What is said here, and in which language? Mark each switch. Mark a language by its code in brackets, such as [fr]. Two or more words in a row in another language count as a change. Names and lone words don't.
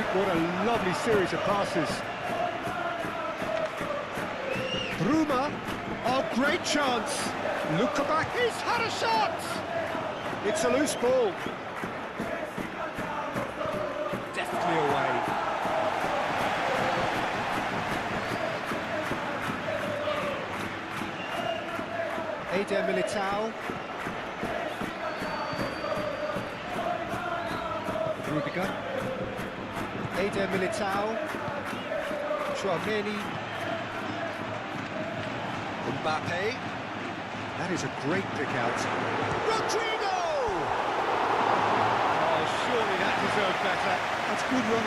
[en] What a lovely series of passes. Bruma. Oh, great chance. Lukabak. He's had a shot. It's a loose ball. Deftly away. Eder Militao. Rudiger. Eder Militao. Chouameni. Mbappe. That is a great pick out. Rodrigo! Oh, surely that deserved better. That's good running.